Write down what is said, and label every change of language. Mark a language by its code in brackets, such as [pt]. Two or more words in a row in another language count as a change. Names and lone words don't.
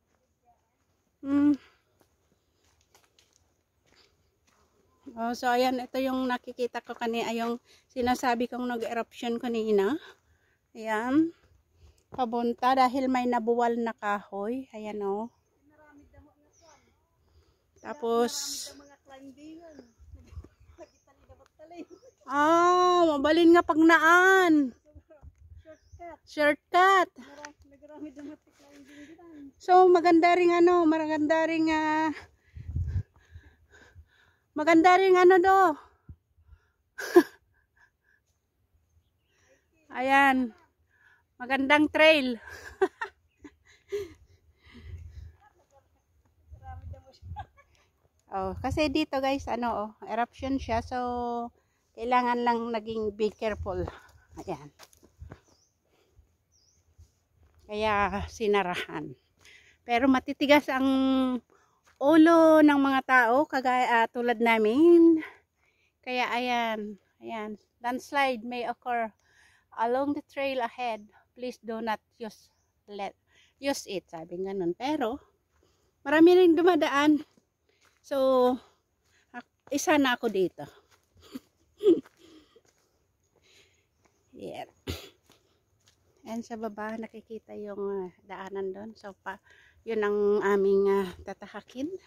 [tl] So ayan, ito yung nakikita ko kanina, yung sinasabi kong nag-eruption kanina. Ayan. Pabunta dahil may nabuwal na kahoy. Ayan Tapos [ilo] mabalin nga pagnaan. [tl] Shortcut. So maganda ring do. Ayan. Magandang trail. Kasi dito guys, eruption siya. So, kailangan lang naging [en] be careful. [tl] Ayan. Kaya, sinarahan. Pero matitigas ang ulo ng mga tao, kagaya tulad namin. Kaya, ayan. [en] Landslide may occur along the trail ahead. Please do not use it. [tl] Sabi ganun. Pero, marami rin dumadaan. So, isa na ako dito. Yeah. And sa baba, nakikita yung daanan doon. So, yun ang aming tatahakin.